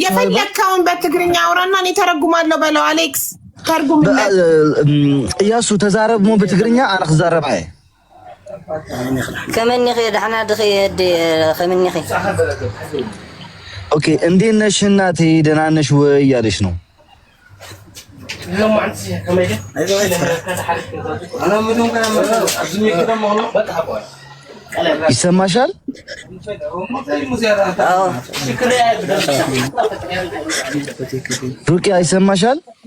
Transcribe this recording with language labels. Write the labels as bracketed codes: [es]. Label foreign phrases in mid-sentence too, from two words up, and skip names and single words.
[am] የፈለከውን በትግርኛ አውራና እኔ ተረጉማለሁ በለው። አሌክስ ተርጉም [ti] እያሱ ተዛረብ ሞ በትግርኛ አነ ክዛረብ አይ كمني خي دحنا دخي خمني خي [am] ኦኬ እንዴት ነሽ እናቴ ደህና ነሽ ወይ እያለሽ ነው። ይሰማሻል? ሩቂያ ይሰማሻል?